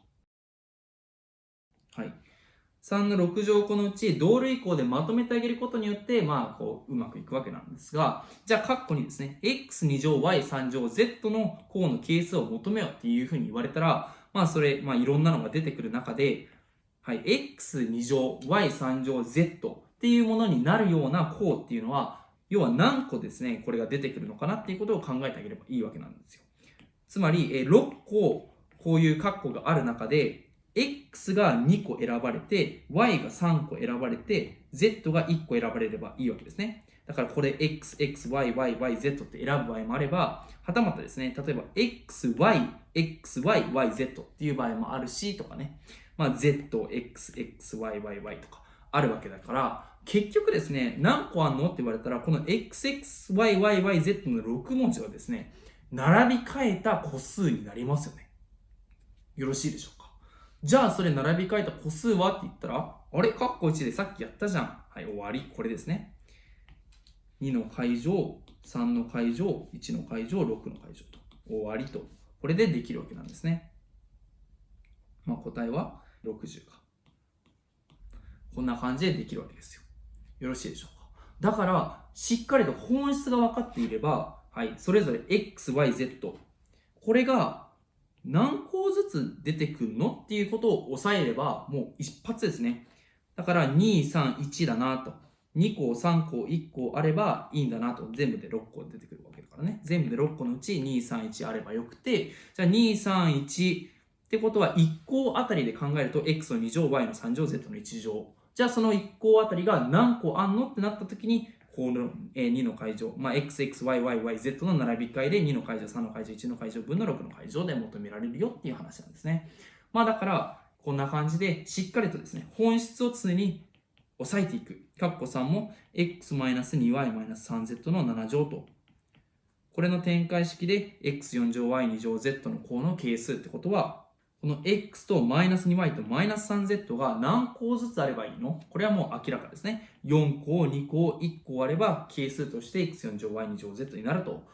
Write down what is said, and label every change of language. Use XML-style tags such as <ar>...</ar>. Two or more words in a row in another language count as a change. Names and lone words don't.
<ja>はい。3の6乗項のうち同類項でまとめてあげることによって、うまくいくわけなんですが、じゃあ、括弧にですね、x2 乗 y3 乗 z の項の係数を求めようっていうふうに言われたら、それ、いろんなのが出てくる中で、はい、x2 乗 y3 乗 z っていうものになるような項っていうのは、要は何個ですね、これが出てくるのかなっていうことを考えてあげればいいわけなんですよ。つまり、6個、こういう括弧がある中で、x が2個選ばれて、y が3個選ばれて、z が1個選ばれればいいわけですね。だからこれ x, x, y, y, y, z って選ぶ場合もあれば、はたまたですね、例えば x, y, x, y, y, z っていう場合もあるしとかね、z, x, x, y, y, y とかあるわけだから、結局ですね、何個あんのって言われたら、この x, x, y, y, y, z の6文字はですね、並び替えた個数になりますよね。よろしいでしょうか。じゃあそれ並び替えた個数はって言ったら、あれカッコ1でさっきやったじゃん。はい、終わり。これですね。2の階乗、3の階乗、1の階乗、6の階乗と。終わりと。これでできるわけなんですね。答えは60か。こんな感じでできるわけですよ。よろしいでしょうか。だから、しっかりと本質が分かっていれば、はい、それぞれ x, y, z。これが何個ずつ出てくるのっていうことを押さえれば、もう一発ですね。だから、2、3、1だなと。2個、3個、1個あればいいんだなと。全部で6個出てくるわけだからね。全部で6個のうち2、3、1あればよくて、じゃあ2、3、1ってことは1個あたりで考えると x の2乗、y の3乗、z の1乗。じゃあその1個あたりが何個あんのってなった時に、この2の階乗、x, x, y, y, y, z の並び替えで2の階乗、3の階乗、1の階乗分の6の階乗で求められるよっていう話なんですね。だから、こんな感じでしっかりとですね、本質を常に押さえていく。括弧3も x-2y-3z の7乗と。これの展開式で x4 乗 y2 乗 z の項の係数ってことは、この x と -2y と -3z が何項ずつあればいいの？これはもう明らかですね。4項、2項、1項あれば係数として x4 乗 y2 乗 z になると。</ja>